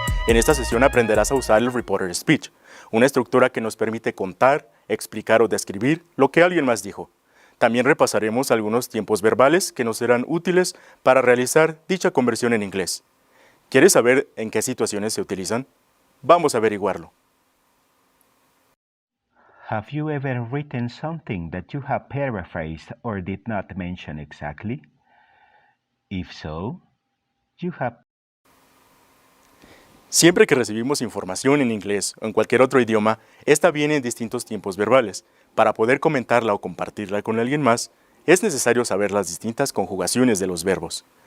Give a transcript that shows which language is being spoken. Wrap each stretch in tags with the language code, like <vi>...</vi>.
<es>En esta sesión aprenderás a usar el Reporter Speech, una estructura que nos permite contar, explicar o describir lo que alguien más dijo. También repasaremos algunos tiempos verbales que nos serán útiles para realizar dicha conversión en inglés. ¿Quieres saber en qué situaciones se utilizan? Vamos a averiguarlo.</es> <en>Have you ever written something that you have paraphrased or did not mention exactly? If so, you have...</en> <es>Siempre que recibimos información en inglés o en cualquier otro idioma, esta viene en distintos tiempos verbales. Para poder comentarla o compartirla con alguien más, es necesario saber las distintas conjugaciones de los verbos.</es>